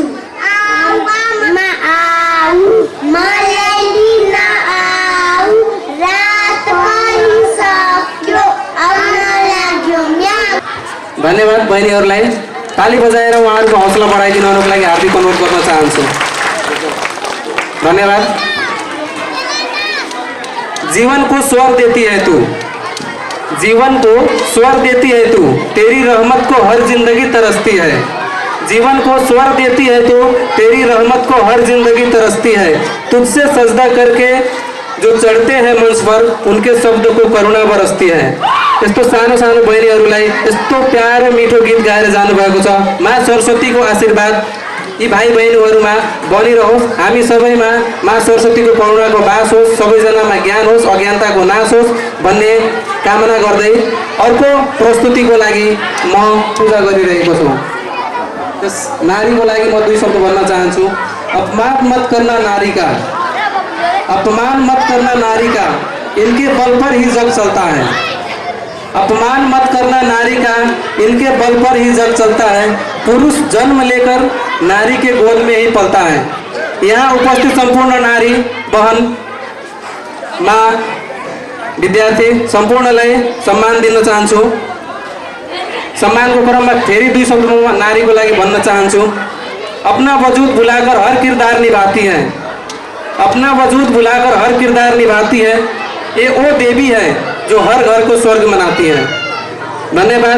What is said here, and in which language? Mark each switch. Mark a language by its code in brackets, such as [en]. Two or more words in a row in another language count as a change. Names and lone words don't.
[ne] आऊ आमा आऊ, मलाई लिन आऊ, रात भइसक्यो आउन लाग्यो म्याउ। धन्यवाद बहिनीहरूलाई। ताली बजाएर उहाँहरूको हौसला बढाइदिनु हुनको लागि हार्दिक अनुरोध गर्न चाहन्छु। धन्यवाद। [hi] जीवन को स्वर देती है तू, जीवन को स्वर देती है तू, तेरी रहमत को हर जिंदगी तरसती है। जीवन को स्वर देती है तू, तेरी रहमत को हर जिंदगी तरसती है। तुझसे सजदा करके जो चढ़ते हैं मंच पर, उनके शब्द को करुणा बरसती है। [ne] यस्तो सानो सानो बहिनीहरूलाई यस्तो प्यारो मिठो गीत गाएर जानुभएको छ। माँ सरस्वतीको आशीर्वाद यी भाइ बहिनीहरूमा बनिरहोस्। हामी सबैमा माँ सरस्वतीको करुणाको बास होस्, सबैजनामा ज्ञान होस्, अज्ञानताको नाश होस् भन्ने कामना गर्दै अर्को प्रस्तुतिको लागि म पूजा गरिरहेको छु। त्यस नारीको लागि म 2 शब्द भन्न चाहन्छु। [hi] अपमान मत करना नारी का, अपमान मत करना नारी का, इनके बल पर ही जग चलता है। अपमान मत करना नारी का, इनके बल पर ही जग चलता है। पुरुष जन्म लेकर नारी के गोद में ही पलता है। [ne] यहाँ उपस्थित संपूर्ण नारी बहन माँ विद्यार्थी सम्पूर्णलाई सम्मान दिन चाहन्छु। सम्मानको क्रममा फेरि 2 शब्द म नारीको लागि भन्न चाहन्छु। [hi] अपना वजूद भुलाकर हर किरदार निभाती है, अपना वजूद भुलाकर हर किरदार निभाती है। ये वो देवी है जो हर घर को स्वर्ग बनाती है। [ne] धन्यवाद।